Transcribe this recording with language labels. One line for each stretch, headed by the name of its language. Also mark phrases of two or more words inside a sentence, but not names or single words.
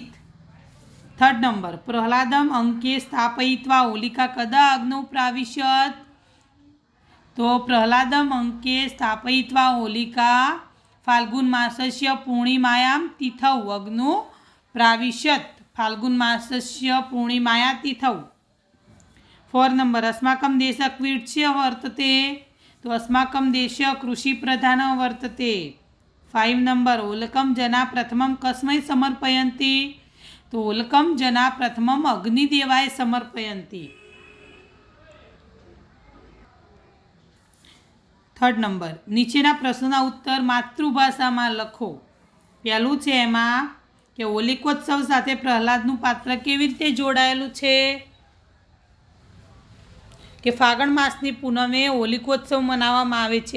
English: third number
Sanskrit: પ્રહલાદમ અંકે સ્થાપયિત્વા હોલિકા કદા અગ્નૌ પ્રાવિશત? તો પ્રહલાદમ અંકે સ્થાપયિત્વા હોલિકા ફાલ્ગુન માસસ્ય પૂર્ણિમાયામ તિથૌ અગ્નૌ પ્રાવિશત. ફાલ્ગુન માસસ્ય પૂર્ણિમાયા તિથૌ.
English: four number
Sanskrit: अस्माकं देश क्वीड्स्य वर्तते? तो अस्माकं देश कृषि प्रधान वर्तते. 5 नंबर होलकम जना प्रथमं कस्मै समर्पयन्ति? तो होलकम जना प्रथमं अग्निदेवाय समर्पयन्ति.
English: third number
Gujarati: નીચેના પ્રશ્નોના ઉત્તર માતૃભાષામાં લખો. પહેલું છે એમાં કે હોલિકોત્સવ સાથે પ્રહલાદનું પાત્ર કેવી રીતે જોડાયેલું છે? કે ફાગણ માસની પૂનમે હોલિકોત્સવ મનાવવામાં આવે છે.